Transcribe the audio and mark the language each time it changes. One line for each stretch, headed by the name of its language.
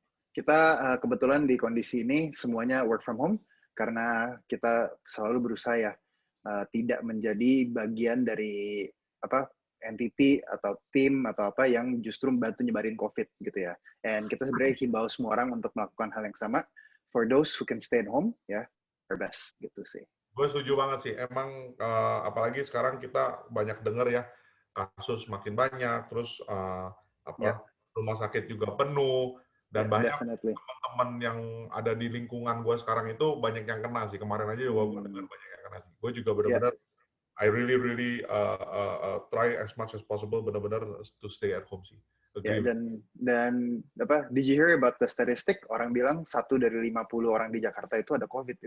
Indonesian: Kita kebetulan di kondisi ini semuanya
English: work from home
Indonesian: karena kita selalu berusaha ya tidak menjadi bagian dari entity atau tim atau apa yang justru membantu nyebarin COVID gitu ya. And kita sebenarnya himbau semua orang untuk melakukan hal yang sama.
English: For those who can stay at home,
Indonesian: ya,
English: our best
Indonesian: gitu sih. Gue setuju banget sih. Emang apalagi sekarang kita banyak dengar ya kasus makin banyak, terus rumah sakit juga penuh, dan banyak
English: Definitely.
Indonesian: teman-teman yang ada di lingkungan gue sekarang itu banyak yang kena sih. Kemarin aja gue dengar banyak yang kena sih. Gue juga benar-benar
English: I really try as much as possible
Indonesian: benar-benar
English: to stay at home sih.
Indonesian: Dan
English: did you hear about the statistic?
Indonesian: Orang bilang 1 dari 50 orang di Jakarta itu ada COVID.